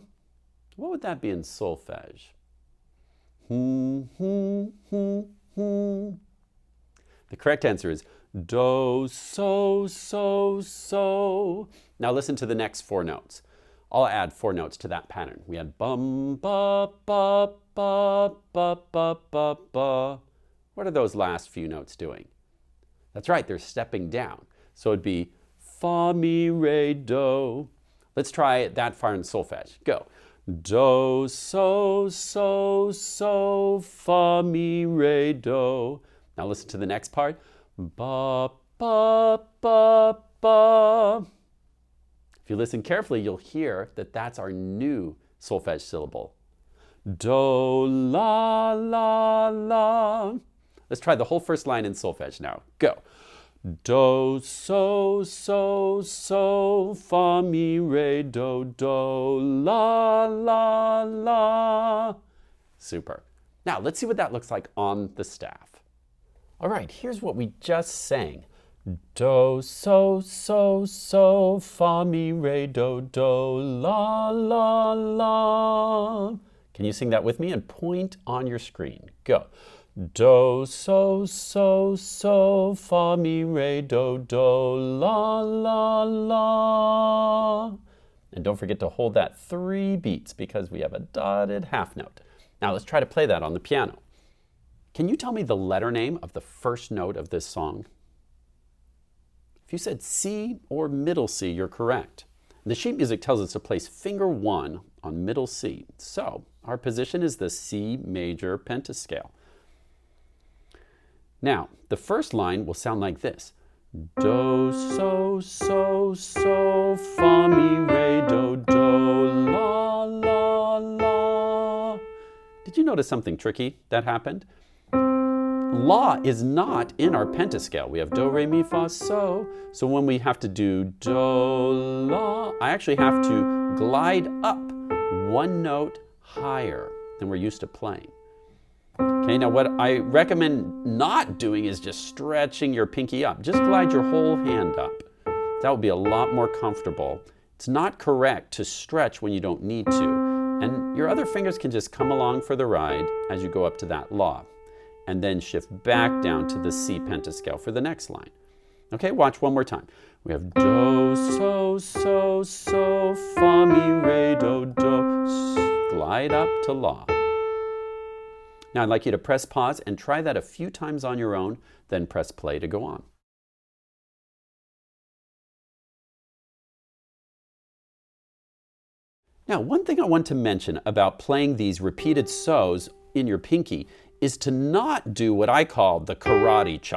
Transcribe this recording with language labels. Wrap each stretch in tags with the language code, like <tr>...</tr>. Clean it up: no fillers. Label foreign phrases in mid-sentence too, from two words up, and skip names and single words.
<en>What would that be in solfege? The correct answer is do, so, so, so. Now listen to the next 4 notes. I'll add 4 notes to that pattern. We had bum, ba, ba, ba, ba, ba, ba, ba. What are those last few notes doing? That's right, they're stepping down. So it'd be fa, mi, re, do. Let's try that far in solfege. Go. Do, so, so, so, fa, mi, re, do. Now listen to the next part. Ba, ba, ba, ba. If you listen carefully, you'll hear that that's our new solfege syllable. Do, la, la, la. Let's try the whole first line in solfege now. Go. Do, so, so, so, fa, mi, re, do, do, la, la, la. Super. Now, let's see what that looks like on the staff. All right, here's what we just sang. Do, so, so, so, fa, mi, re, do, do, la, la, la. Can you sing that with me and point on your screen? Go. Do, so, so, so, fa, mi, re, do, do, la, la, la. And don't forget to hold that 3 beats because we have a dotted half note. Now let's try to play that on the piano. Can you tell me the letter name of the first note of this song? If you said C or middle C, you're correct. The sheet music tells us to place finger 1 on middle C. So our position is the C major pentascale. Now, the first line will sound like this. Do, so, so, so, fa, mi, re, do, do, la, la, la. Did you notice something tricky that happened? La is not in our pentascale. We have do, re, mi, fa, so. So when we have to do do, la, I actually have to glide up one note higher than we're used to playing. Okay, now what I recommend not doing is just stretching your pinky up. Just glide your whole hand up. That will be a lot more comfortable. It's not correct to stretch when you don't need to. And your other fingers can just come along for the ride as you go up to that La. And then shift back down to the C pentascale for the next line. Okay, watch one more time. We have do, so, so, so, fa, mi, re, do, do. Glide up to La. Now I'd like you to press pause and try that a few times on your own, then press play to go on. Now, one thing I want to mention about playing these repeated so's in your pinky is to not do what I call the karate chop.</en>